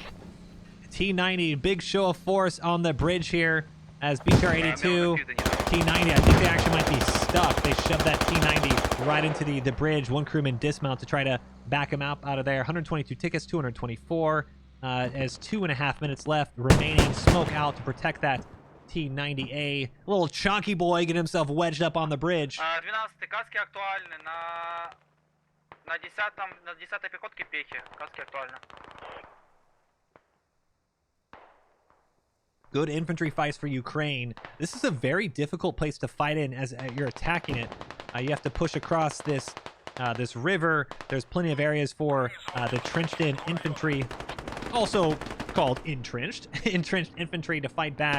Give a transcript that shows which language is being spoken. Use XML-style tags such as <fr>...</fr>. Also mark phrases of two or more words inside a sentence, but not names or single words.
<en>T90, big show of force on the bridge here as BTR-82, T90, I think they actually might be stuck. They shoved that T90 right into the bridge. One crewman dismount to try to back him out of there. 122 tickets, 224. As 2.5 minutes left remaining. Smoke out to protect that T90A. Little chunky boy getting himself wedged up on the bridge.</en> <ru>12-й каски актуальны на 10-й пехотке пехи. Каски актуальны.</ru> <en>Good infantry fights for Ukraine. This is a very difficult place to fight in as you're attacking it. You have to push across this river. There's plenty of areas for the trenched-in infantry, also called entrenched infantry, to fight back.</en>